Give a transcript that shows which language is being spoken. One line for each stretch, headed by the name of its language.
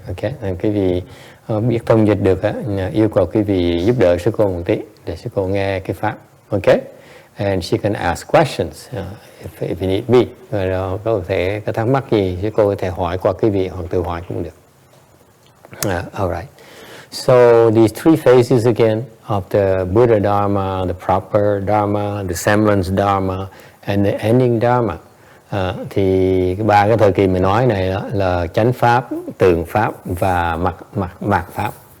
Vietnamese: Okay, and quý vị biết thông dịch được, yêu cầu quý vị giúp đỡ sư cô một tí để sư cô nghe cái pháp.
English: Okay, and she can ask questions if you need be.
Vietnamese: Rồi có thể có thắc mắc gì sư cô có thể hỏi qua quý vị hoặc tự hỏi cũng được.
English: All right. So these three phases again of the Buddha Dharma, the Proper Dharma, the Semblance Dharma, and the Ending Dharma.
Vietnamese: Thì ba cái thời kỳ mình nói này là chánh pháp, tưởng pháp và mặc pháp.